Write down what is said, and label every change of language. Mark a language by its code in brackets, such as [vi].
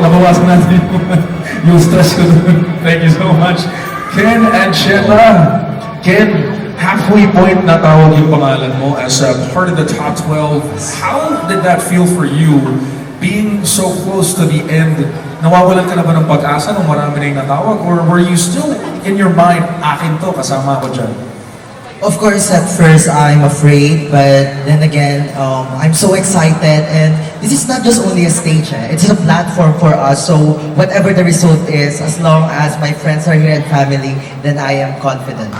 [tl] Nabawasan natin yung stress ko doon. Thank you so much. [en] Ken and Shema. Ken, halfway point na tawag yung pangalan mo as a part of the top 12. How did that feel for you being so close to the end? [tl] Nawawalan ka na ba ng pag-asa nung marami na yung natawag? [en] Or were you still in your mind, akin to, kasama ko dyan? Of course, at first I'm afraid, but then again, I'm so excited, and this is not just only a stage, it's a platform for us, so whatever the result is, as long as my friends are here and family, then I am confident.